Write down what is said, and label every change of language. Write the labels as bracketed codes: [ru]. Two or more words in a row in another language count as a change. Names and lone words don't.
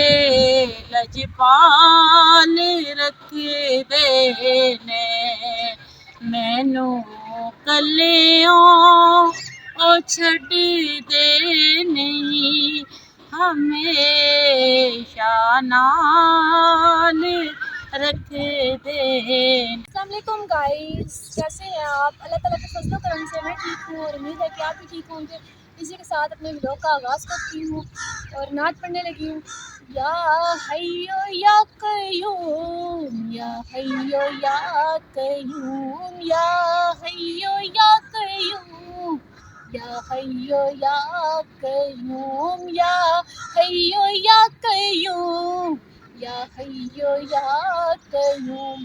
[pa] لجپال رکھ دینے مینوں کلیاں او چھڈ دے نہیں ہمیشہ نال رکھ دیں۔ [ar] السلام علیکم [ur] گائز، کیسے ہیں آپ؟ اللہ تعالیٰ کے فضل و کرم سے میں ٹھیک ہوں اور امید ہے کہ آپ بھی ٹھیک ہوں گے۔ اسی کے ساتھ اپنے ولاگ کا آغاز کرتی ہوں اور نعت پڑھنے لگی ہوں۔ [ar] یا حیو یا قیوم، یا حیو یا قیوم، یا حیو یا قیوم، یا حیو یا قیوم، یا حیو یا قیوم، یا حیو یا قیوم۔